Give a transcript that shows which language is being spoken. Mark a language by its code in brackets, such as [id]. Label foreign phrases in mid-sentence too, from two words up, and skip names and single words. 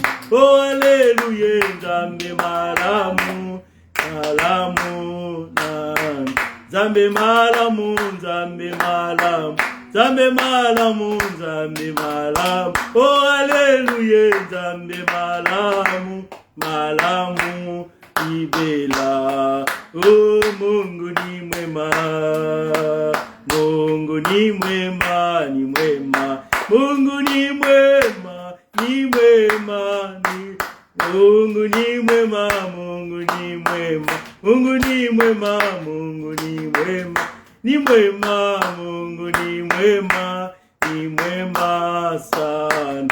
[ln] Oh alléluia, Nzambe malamu, malamu nanga. Nzambe malamu, Nzambe malamu, Nzambe malamu, Nzambe malamu. Oh alléluia, Nzambe malamu, malamu ibela. [sw] Oh Mungu ni mwema, Mungu ni mwema, ni mwema. Mungu ni mwema, ni mwema, ni Mungu ni mwema, Mungu ni mwema, Mungu ni mwema, Mungu ni mwema, ni mwema, Mungu ni mwema, ni mwema sana.